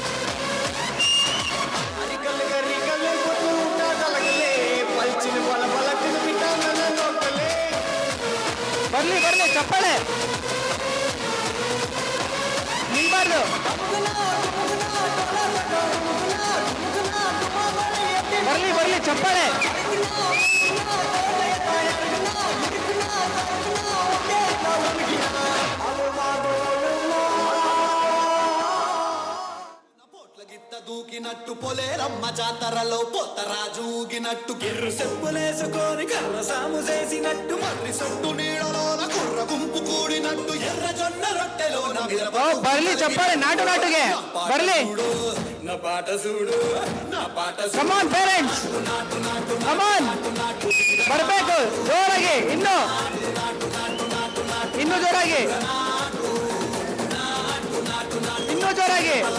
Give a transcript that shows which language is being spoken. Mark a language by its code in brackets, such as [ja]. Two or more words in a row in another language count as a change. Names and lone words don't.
[kn] ಬರ್ಲಿ ಚಪ್ಪಾಳೆ ನಿಲ್ಬಾರ್ದು. ಬರ್ಲಿ ಚಪ್ಪಾಳೆ. [te] దూకినట్టు పొలేరమ్మ జాతరలో పోతరాజు ఊగినట్టు గిర్రు చెప్పులేసుకొని కర్ర సాము చేసినట్టు మర్రి సొట్టు నీడలోన కుర్ర గుంపు కూడినట్టు ఎర్ర జొన్న రొట్టెలోన [kn] ಬರ್ಲಿ ಚಪ್ಪಾಳೆ ನಾಟುಗೆ ಬರ್ಲಿ. [te] నా పాట చూడు నా పాట [en] come on parents come on [kn] ಬರಬೇಕು ಜೋರಾಗಿ ಇನ್ನು ಜೋರಾಗಿ ಇನ್ನೂ ಜೋರಾಗಿ.